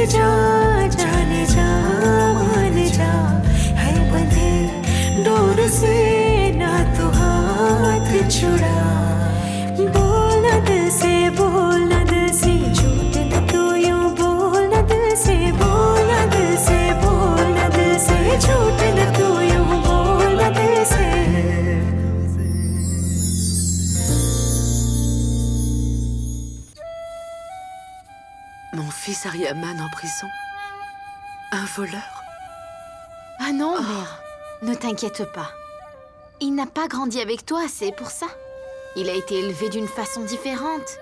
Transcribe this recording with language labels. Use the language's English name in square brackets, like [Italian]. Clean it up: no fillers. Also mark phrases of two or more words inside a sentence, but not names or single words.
[Hindi] जा जाने जा मान जा है बंधे डोर से ना तू हाथ छुड़ा बोल न दिल से बोल न दिल से झूठ न तू यूं बोल न दिल से बोल न दिल से बोल न दिल से झूठ न तू यूं बोल न दिल से [French] Mon fils Ariaman en prison? Un voleur? Ah non, mère, ne t'inquiète pas. Il n'a pas grandi avec toi, c'est pour ça. Il a été élevé d'une façon différente.